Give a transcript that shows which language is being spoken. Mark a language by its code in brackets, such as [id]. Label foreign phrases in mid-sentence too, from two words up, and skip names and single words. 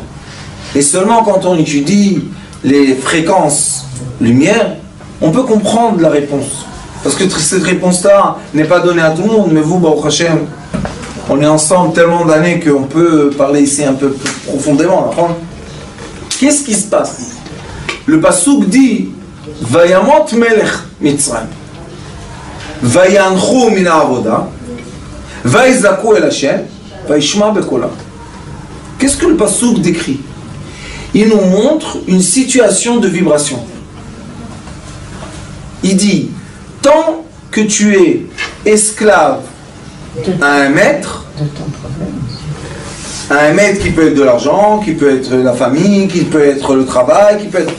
[fr] Et seulement quand on étudie les fréquences lumière, on peut comprendre la réponse. Parce que cette réponse-là n'est pas donnée à tout le monde, mais vous, [he] ברוך השם, [fr] on est ensemble tellement d'années qu'on peut parler ici un peu plus profondément. Qu'est-ce qui se passe? Le Passouk dit [he] וימת מלך מצרים ויאנחו מן העבודה ויזעקו אל השם וישמע בקולה. [fr] Qu'est-ce que le Passouk décrit? Il nous montre une situation de vibration. Il dit tant que tu es esclave à un maître, qui peut être de l'argent, qui peut être la famille, qui peut être le travail, qui peut être...